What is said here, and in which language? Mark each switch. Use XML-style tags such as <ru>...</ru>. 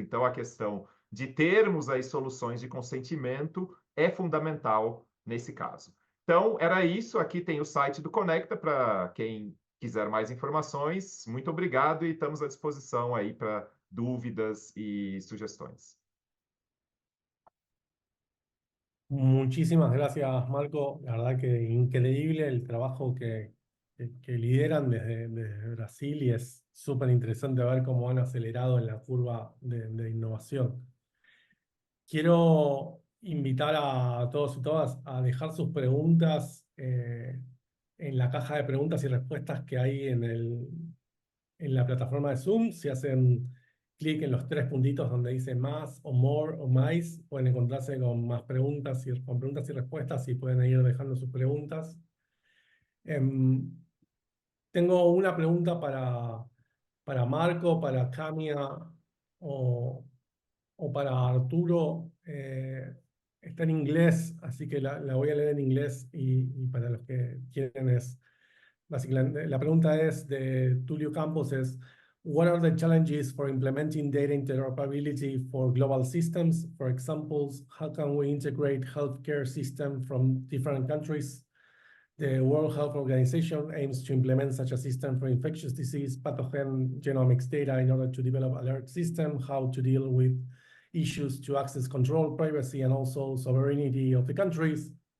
<pt>Então, a questão de termos aí soluções de consentimento é fundamental nesse caso. Então, era isso. Aqui tem o site do Conecta para quem quiser mais informações. Muito obrigado e estamos à disposição aí para dúvidas e sugestões.</pt> <es>Muchísimas gracias, Marco. La verdad que increíble el trabajo que lideran desde Brasil y es súper interesante ver cómo han acelerado en la curva de innovación. Quiero invitar a todos y todas a dejar sus preguntas en la caja de preguntas y respuestas que hay en la plataforma de Zoom. Si hacen clic en los 3 puntitos donde dice más o more o más, pueden encontrarse con más preguntas y respuestas y pueden ir dejando sus preguntas. Tengo una pregunta para Marco, para Camia o para Arturo. Está en inglés, así que la voy a leer en inglés y para los que quieren es, básicamente, la pregunta es de Tulio Campos, es</es> <en>what are the challenges for implementing data interoperability for global systems? For example, how can we integrate healthcare systems from different countries? The World Health Organization aims to implement such a system for infectious disease pathogen genomics data in order to develop alert system, how to deal with issues to access control, privacy, and also sovereignty of the countries.</en>